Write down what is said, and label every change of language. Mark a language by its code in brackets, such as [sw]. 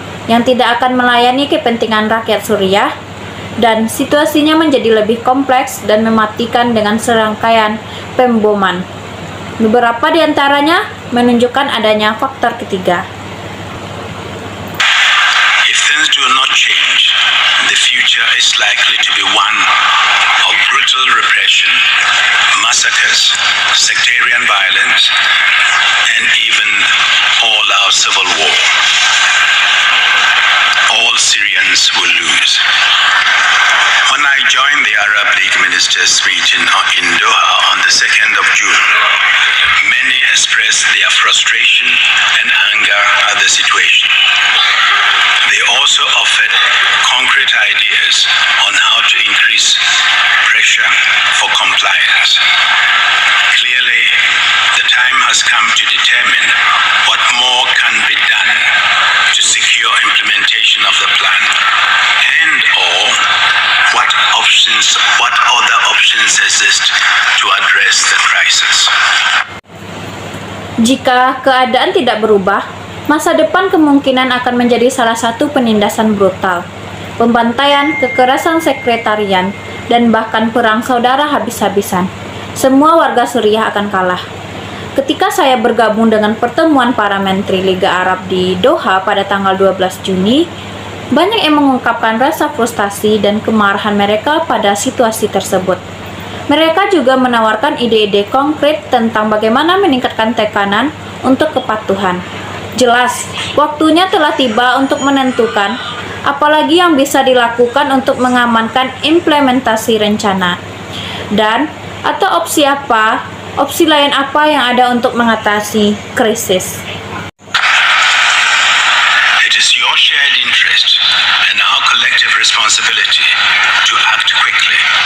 [id] yang tidak akan melayani kepentingan rakyat Suriah, dan situasinya menjadi lebih kompleks dan mematikan dengan serangkaian pemboman. Beberapa di antaranya menunjukkan adanya faktor ketiga. [en] If things do not change, the future is likely to be one of brutal repression, massacres, sectarian violence, and even all-out civil war. All Syrians will lose. When I joined the Arab League ministers meeting in Doha on the 2nd of June, many expressed their frustration and anger at the situation. They also offered concrete ideas on how to increase pressure for compliance. Clearly, the time has come to determine what more can be done to secure implementation of the plan, and or what other options exist to address the crisis. [id] Jika keadaan tidak berubah, masa depan kemungkinan akan menjadi salah satu penindasan brutal, pembantaian, kekerasan sekretarian, dan bahkan perang saudara habis-habisan. Semua warga Suriah akan kalah. Ketika saya bergabung dengan pertemuan para menteri Liga Arab di Doha pada tanggal 12 Juni, banyak yang mengungkapkan rasa frustasi dan kemarahan mereka pada situasi tersebut. Mereka juga menawarkan ide-ide konkret tentang bagaimana meningkatkan tekanan untuk kepatuhan. Jelas, waktunya telah tiba untuk menentukan apalagi yang bisa dilakukan untuk mengamankan implementasi rencana. Dan, atau opsi lain apa yang ada untuk mengatasi krisis. [en] It is your shared interest and our collective responsibility to act quickly.